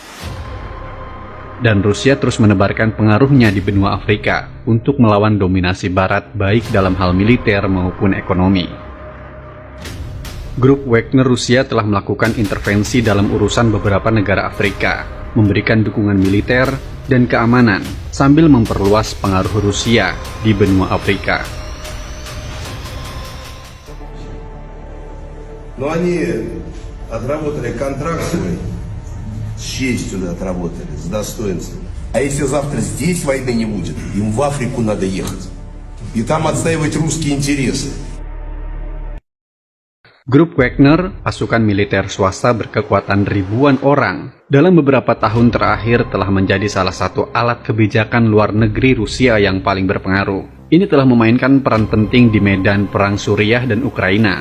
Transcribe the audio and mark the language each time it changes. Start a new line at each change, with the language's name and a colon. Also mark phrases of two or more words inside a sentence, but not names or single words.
Indonesian: Dan Rusia terus menebarkan pengaruhnya di benua Afrika untuk melawan dominasi Barat baik dalam hal militer maupun ekonomi. Grup Wagner Rusia telah melakukan intervensi dalam urusan beberapa negara Afrika, memberikan dukungan militer dan keamanan, sambil memperluas pengaruh Rusia di benua Afrika.
Russian: Но они отработали контракт свой, с честью отработали, с достоинством. А если завтра здесь войны не будет, им в Африку надо ехать. И там отстаивать русские интересы.
Indonesian: Grup Wagner, pasukan militer swasta berkekuatan ribuan orang, dalam beberapa tahun terakhir telah menjadi salah satu alat kebijakan luar negeri Rusia yang paling berpengaruh. Ini telah memainkan peran penting di medan perang Suriah dan Ukraina.